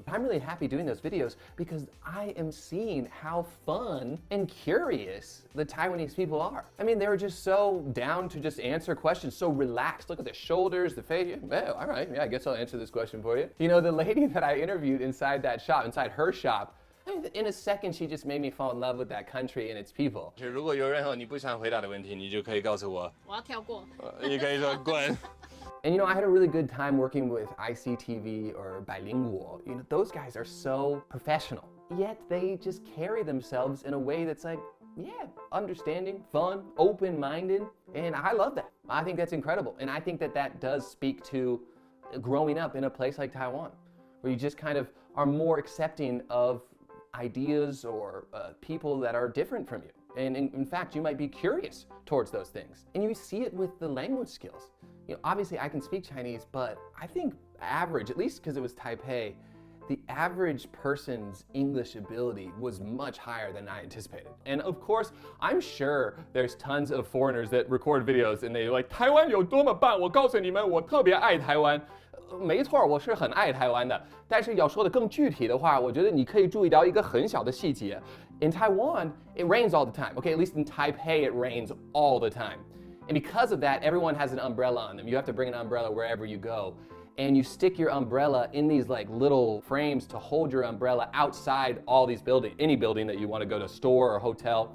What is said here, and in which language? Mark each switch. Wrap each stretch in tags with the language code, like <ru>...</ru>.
<en>I'm really happy doing those videos because I am seeing how fun and curious the Taiwanese people are. I mean, they were just so down to just answer questions, so relaxed. Look at the shoulders, the face. Yeah, all right, yeah, I guess I'll answer this question for you. You know, the lady that I interviewed inside that shop, inside her shop, I mean, in a second, she just made me fall in love with that country and its people.</en> <zh>如果有任何你不想回答的问题，你就可以告诉我。我要跳过。你可以说滚。</zh> <en>And you know, I had a really good time working with ICTV or Bilingual. You know, those guys are so professional, yet they just carry themselves in a way that's like, yeah, understanding, fun, open-minded, and I love that. I think that's incredible, and I think that that does speak to growing up in a place like Taiwan, where you just kind of are more accepting of ideas or people that are different from you. And in fact, you might be curious towards those things. And you see it with the language skills. You know, obviously I can speak Chinese, but I think average, at least because it was Taipei, the average person's English ability was much higher than I anticipated. And of course, I'm sure there's tons of foreigners that record videos and they're like, 台湾有多么棒，我告诉你们，我特别爱台湾。</en> <zh>没错，我是很爱台湾的。但是要说的更具体的话，我觉得你可以注意到一个很小的细节。</zh> <en>In Taiwan, it rains all the time. Okay, at least in Taipei, it rains all the time. And because of that, everyone has an umbrella on them. You have to bring an umbrella wherever you go. and you stick your umbrella in these like little frames to hold your umbrella outside all these buildings, any building that you want to go to, store or hotel.</en>